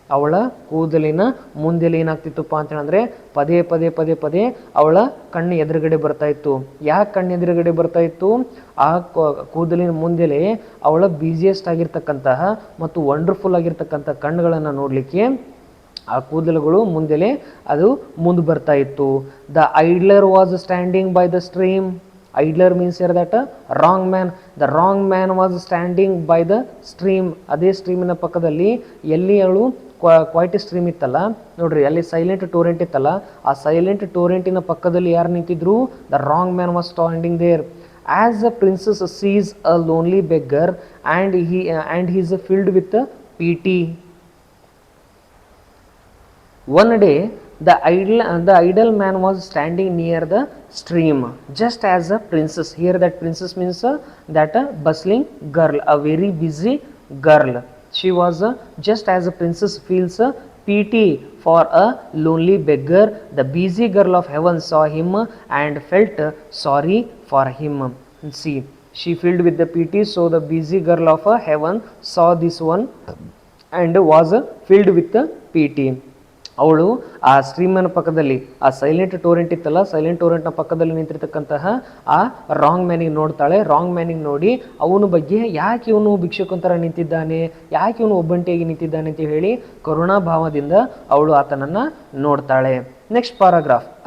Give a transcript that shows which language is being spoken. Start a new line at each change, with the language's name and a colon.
Kannada: ಅವಳ ಕೂದಲಿನ ಮುಂದೆಲೆ ಏನಾಗ್ತಿತ್ತಪ್ಪ ಅಂತ ಹೇಳಿದ್ರೆ ಪದೇ ಅವಳ ಕಣ್ಣು ಎದುರುಗಡೆ ಬರ್ತಾ ಇತ್ತು. ಯಾಕೆ ಕಣ್ಣು ಎದುರುಗಡೆ ಬರ್ತಾ ಇತ್ತು? ಆ ಕೂದಲಿನ ಮುಂದೆಲೆ ಅವಳ ಬ್ಯುಸಿಯೆಸ್ಟ್ ಆಗಿರ್ತಕ್ಕಂತಹ ಮತ್ತು ವಂಡರ್ಫುಲ್ ಆಗಿರ್ತಕ್ಕಂಥ ಕಣ್ಣುಗಳನ್ನು ನೋಡಲಿಕ್ಕೆ ಆ ಕೂದಲುಗಳು ಮುಂದೆಲೆ ಅದು ಮುಂದೆ ಬರ್ತಾ ಇತ್ತು.
English: The idler was standing by the stream. Idler means here that wrong man. The wrong man was standing by the stream.
Kannada: ಅದೇ ಸ್ಟ್ರೀಮಿನ ಪಕ್ಕದಲ್ಲಿ ಎಲ್ಲಿ ಅವಳು ಕ್ವೈಟ್ ಸ್ಟ್ರೀಮ್ ಇತ್ತಲ್ಲ, ನೋಡ್ರಿ ಅಲ್ಲಿ ಸೈಲೆಂಟ್ ಟೋರೆಂಟ್ ಇತ್ತಲ್ಲ, ಆ ಸೈಲೆಂಟ್ ಟೋರೆಂಟಿನ ಪಕ್ಕದಲ್ಲಿ ಯಾರು ನಿಂತಿದ್ರು?
English: The wrong man was standing there. As a princess sees a lonely beggar and he is filled with pity. One day the idle man was standing near the stream just as a princess. Here that princess means that a bustling girl, a very busy girl. She was just as a princess feels pity for a lonely beggar. The busy girl of heaven saw him and felt sorry for him. See, she filled with the pity, so the busy girl of heaven saw this one and was filled with pity.
Kannada: ಅವಳು ಆ ಸ್ಟ್ರೀಮಿನ ಪಕ್ಕದಲ್ಲಿ ಆ silent ಟೋರೆಂಟ್ ಇತ್ತಲ್ಲ, silent ಟೋರೆಂಟ್ನ ಪಕ್ಕದಲ್ಲಿ ನಿಂತಿರ್ತಕ್ಕಂತಹ ಆ wrong ಮ್ಯಾನಿಗೆ ನೋಡ್ತಾಳೆ. Wrong ಮ್ಯಾನಿಗೆ ನೋಡಿ ಅವನ ಬಗ್ಗೆ ಯಾಕೆ ಇವನು ಭಿಕ್ಷುಕಂತರ ನಿಂತಿದ್ದಾನೆ, ಯಾಕೆ ಇವನು ಒಬ್ಬಂಟಿಯಾಗಿ ನಿಂತಿದ್ದಾನೆ ಅಂತ ಹೇಳಿ ಕರುಣಾ ಭಾವದಿಂದ ಅವಳು ಆತನನ್ನು ನೋಡ್ತಾಳೆ.
English: Next paragraph.